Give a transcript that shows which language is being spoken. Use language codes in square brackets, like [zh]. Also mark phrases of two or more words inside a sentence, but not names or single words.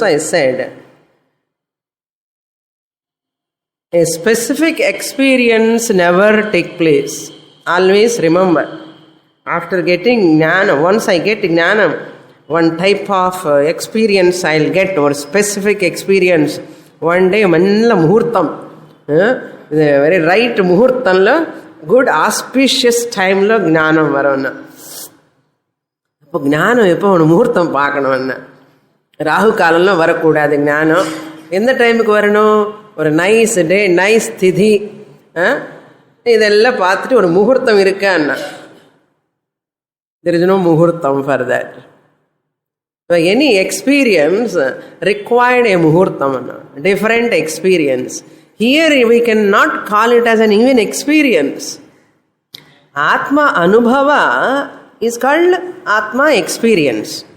[en] I said a specific experience never take place. Always remember. After getting jnana, once I get jnana, one type of experience I'll get, or specific experience. One day, manila muhurtam, very right muhurtamlo, good auspicious timelo [ta] ஞானம் வரும்னா. இப்போ ஞானம் எப்போ ஒரு முகூர்த்தம் பார்க்கணும்னா, ராகு காலம்லாம் வரக்கூடாது ஞானம். எந்த டைமுக்கு வரணும்? ஒரு [en] nice day, [ta] நைஸ் திதி, இதெல்லாம் பார்த்துட்டு ஒரு முகூர்த்தம் இருக்கான்னா. [en] there is no muhurtam for that. So any experience required a muhurtam, different experience. Here we cannot call it as an even experience. [sa] आत्म अनुभव [en] is called Atma experience.